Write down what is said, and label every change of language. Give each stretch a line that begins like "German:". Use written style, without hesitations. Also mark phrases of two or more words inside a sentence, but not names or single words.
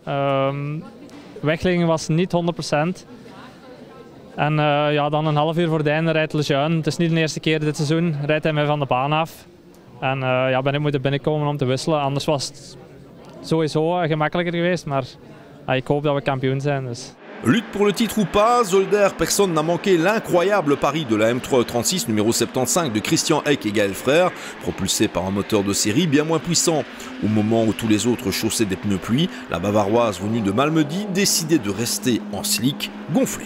Dutch: Weglegging was niet 100%. En ja, dan een half uur voor het einde rijdt Lejeune. Het is niet de eerste keer dit seizoen, rijdt hij mij van de baan af. En ja, ben ik moeten binnenkomen om te wisselen. Anders was het sowieso gemakkelijker geweest, maar ik hoop dat we kampioen zijn. Dus.
French: Lutte pour le titre ou pas, Zolder, personne n'a manqué l'incroyable pari de la M336 numéro 75 de Christian Eck et Gaël Frère, propulsé par un moteur de série bien moins puissant. Au moment où tous les autres chaussaient des pneus pluie, la Bavaroise venue de Malmedy décidait de rester en slick, gonflée.